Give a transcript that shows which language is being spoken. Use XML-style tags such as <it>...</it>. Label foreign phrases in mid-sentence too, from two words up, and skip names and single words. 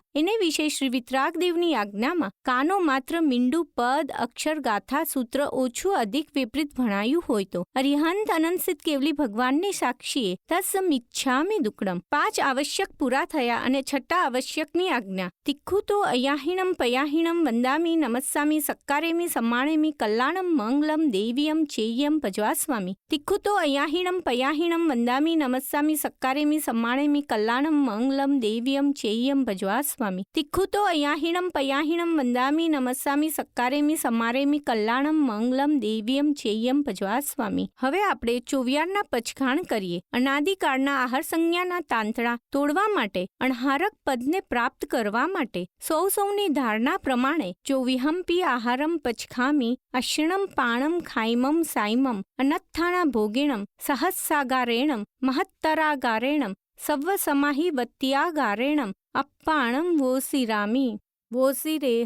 <gu>એને વિશે શ્રી વિતરાગદેવની આજ્ઞામાં કાનો માત્ર મીંડું પદ અક્ષર ગાથા સૂત્ર ઓછું અધિક વિપરીત ભણાયું હોય તો અરિહંત અનંત કેવલી ભગવાનની સાક્ષીએ</gu> <pra>તસ્મિચ્છામિ દુક્કડમ।</pra> <gu>પાંચ આવશ્યક પૂરા થયા અને છઠ્ઠા આવશ્યકની આજ્ઞા।</gu> <pra>તિખ્ખુ તો અયાહિણમ પયાહિણમ વંદામી નમસ્સામી સક્કારેમી सम्माणेमी कल्याणम मंगलम देव्यम चेय्यम भजवास्वामी। तिख्खु तो अयाहिणम पयाहिणम वंदामी नमस्सामी सक्कारेमी सम्माणेमी कल्याणम मंगलम देव्यम चेय्यम भजवास्वामी। तिख्खु तो अयाहिणम पयाहिणम वंदामी नमस्सामी सक्कारेमी सम्मारेमी कल्याणम मंगलम देव्यम चेय्यम भजवास्वामी।</pra> <gu>હવે આપણે ચોવિયારના પચખાણ કરીએ। અનાદિકાળના આહાર સંજ્ઞાના તાંતણા તોડવા માટે અણહારક પદને પ્રાપ્ત કરવા માટે સૌની ધારણા પ્રમાણે</gu> <pra>ચોવિહંપી આહારમ પચખામી અશ્ણમ પાણમ ખાઈમમ સાઈમમ અનત્થાણા ભોગિણમ સહસ્સાગારેણમ મહત્તરાગારેણમ સવ્વ સમાહિ વત્યાગારેણમ અપ્પાણમ વોસિરામી વોસિરેહ।</pra>